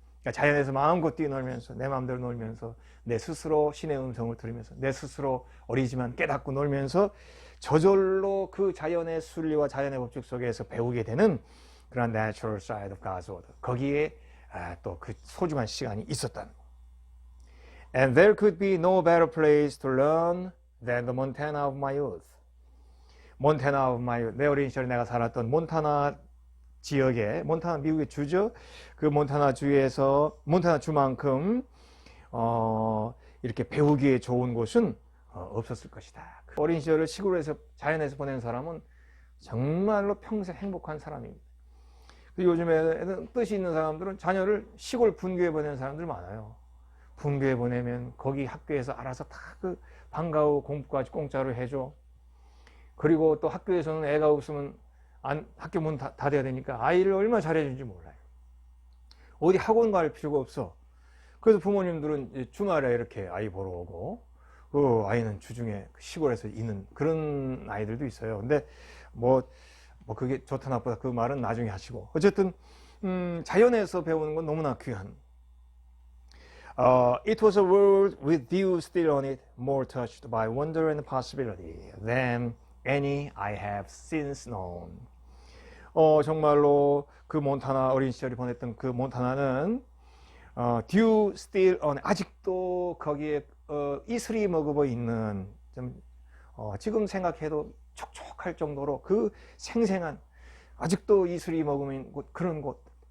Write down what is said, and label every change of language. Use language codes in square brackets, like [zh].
[ko] 그러니까 자연에서 마음껏 뛰어놀면서 내 마음대로 놀면서 내 스스로 신의 음성을 들으면서 내 스스로 어리지만 깨닫고 놀면서 저절로 그 자연의 순리와 자연의 법칙 속에서 배우게 되는 그런 [en] natural side of God's order. [ko] 거기에 또 그 소중한 시간이 있었다는 거. [en] And there could be no better place to learn than the Montana of my youth. [ko] 몬타나 [en] of my youth. [ko] 내 어린 시절에 내가 살았던 몬타나 지역에, 몬타나 미국의 주죠. 그 몬타나 주에서, 몬타나 주만큼 이렇게 배우기에 좋은 곳은 없었을 것이다. 어린 시절을 시골에서, 자연에서 보낸 사람은 정말로 평생 행복한 사람입니다. 요즘에는 뜻이 있는 사람들은 자녀를 시골 분교에 보내는 사람들 많아요. 분교에 보내면 거기 학교에서 알아서 다 그 방과 후 공부까지 공짜로 해줘. 그리고 또 학교에서는 애가 없으면 학교 문 닫아야 되니까 아이를 얼마나 잘해주는지 몰라요. 어디 학원 갈 필요가 없어. 그래서 부모님들은 주말에 이렇게 아이 보러 오고, 그 아이는 주중에 시골에서 있는 그런 아이들도 있어요. 근데 뭐 그게 좋다 나쁘다 그 말은 나중에 하시고, 어쨌든 자연에서 배우는 건 너무나 귀한. [en] It was a world with views still on it, more touched by wonder and possibility than any I have since known. [ko] 정말로 그 몬타나 어린 시절이 보냈던 그 몬타나는 [en] dew still on it, [ko] 아직도 거기에 이슬이 머금어 있는, 좀 지금 생각해도 촉촉할 정도로 그 생생한, 아직도 이슬이 머금어 있는 곳, 그런 곳.